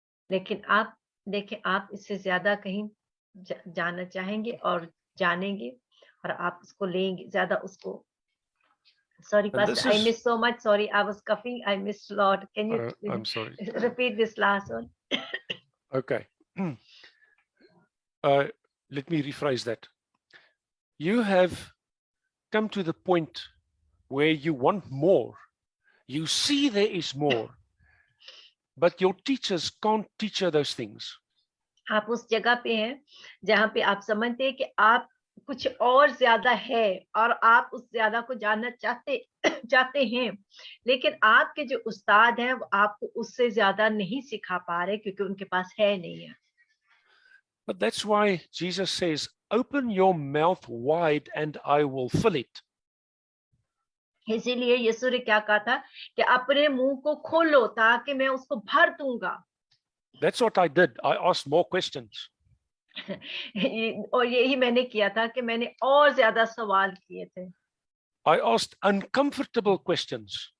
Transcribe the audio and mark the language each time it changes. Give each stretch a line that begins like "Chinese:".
Hindi: लेकिन आप देखें, आप इससे ज्यादा कहीं जानना चाहेंगे और जानेंगे, और आप उसको लेंगे ज्यादा उसको।
English: Sorry, Pastor, I missed so much. Sorry, I was coughing. I missed a lot. Can you I'm sorry. repeat this last one? Okay. Let me rephrase that. You have come to the point where you want more. You see there is more, but your teachers can't teach you those things.
Hindi: आप उस जगह पे हैं जहाँ पे आप समझते हैं कि आप कुछ और ज्यादा है, और आप उस ज्यादा को जानना चाहते हैं, लेकिन आपके जो उस्ताद हैं वो आपको उससे ज्यादा नहीं सिखा पा रहे, क्योंकि उनके पास है नहीं है।
English: But that's why Jesus says, open your mouth wide and I will fill it.
Hindi: इसीलिए यीशु ने क्या कहा था कि अपने मुंह को खोलो ताकि मैं उसको भर दूंगा।
English: That's what I did. I asked more questions.
Hindi: और यही मैंने किया था कि मैंने और ज्यादा सवाल किए थे।
English: I asked uncomfortable questions.